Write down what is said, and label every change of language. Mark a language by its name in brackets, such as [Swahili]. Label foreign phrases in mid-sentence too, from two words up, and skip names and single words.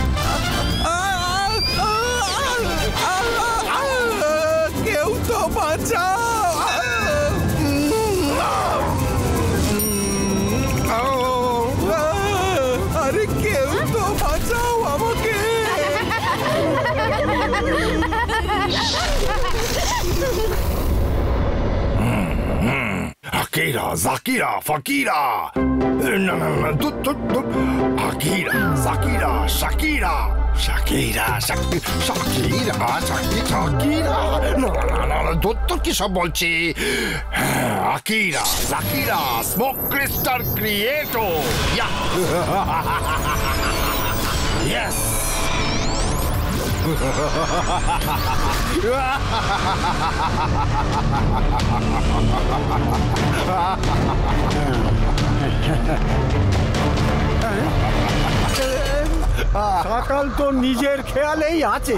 [Bangla] কেউ তো বাঁচাও! আরে কেউ তো বাঁচাও আমাকে! [English] Akira, Zakira, Fakira. No. Akira, Zakira, Shakira. Shakira. No. [Bangla] তোর কি সব বলছি? [English] Akira, Zakira, Smoke Crystal Creator. Yeah. Yes. [Bangla] সকাল তো নিজের খেয়ালেই আছে।